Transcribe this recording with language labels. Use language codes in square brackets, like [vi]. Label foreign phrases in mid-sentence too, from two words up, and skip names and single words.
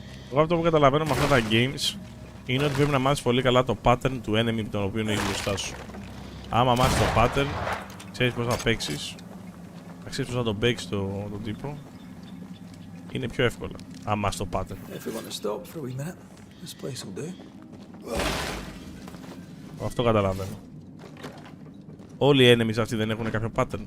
[el] Εγώ αυτό που καταλαβαίνω με αυτά τα games είναι ότι πρέπει να μάθεις πολύ καλά το pattern του enemy τον οποίο έχει μπροστά σου. Άμα μάθεις το pattern, ξέρεις πώς θα παίξεις, θα ξέρεις πώς θα τον παίξεις τον τύπο. Είναι πιο εύκολα, άμα μάθεις το pattern. [en] If we want to stop for a wee minute, this place will do. [el] Αυτό καταλαβαίνω. Όλοι οι enemies αυτοί δεν έχουν κάποιο pattern.